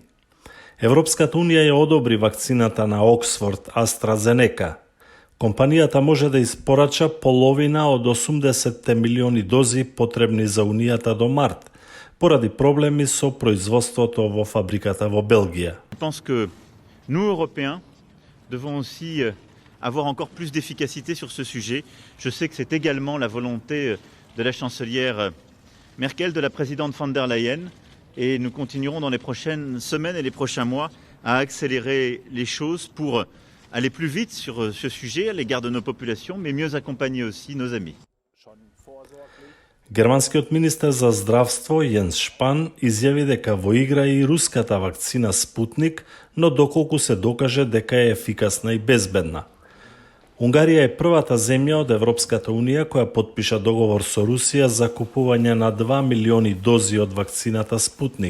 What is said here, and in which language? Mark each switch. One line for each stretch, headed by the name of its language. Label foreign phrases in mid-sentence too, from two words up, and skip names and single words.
Macedonian: Европската унија ја одобри вакцината на Оксфорд AstraZeneca. Компанијата може да испорача половина од 80 милиони дози потребни за унијата до март, поради проблеми со производството во фабриката во Белгија.
French: Je pense que nous, Européens, devons aussi avoir encore plus d'efficacité sur ce sujet. Je sais que c'est également la volonté de la chancelière Merkel, de la présidente von der Leyen, et nous continuerons dans les prochaines semaines et les prochains mois à accélérer les choses pour aller plus vite sur ce sujet à l'égard de nos populations, mais mieux accompagner aussi nos amis.
Macedonian: Германскиот министер за здравство Јенс Шпан изјави дека во игра и руската вакцина Спутник, но доколку се докаже дека е ефикасна и безбедна. Унгарија е првата земја од Европската унија која потпиша договор со Русија за купување на 2 милиони дози од вакцината Спутник.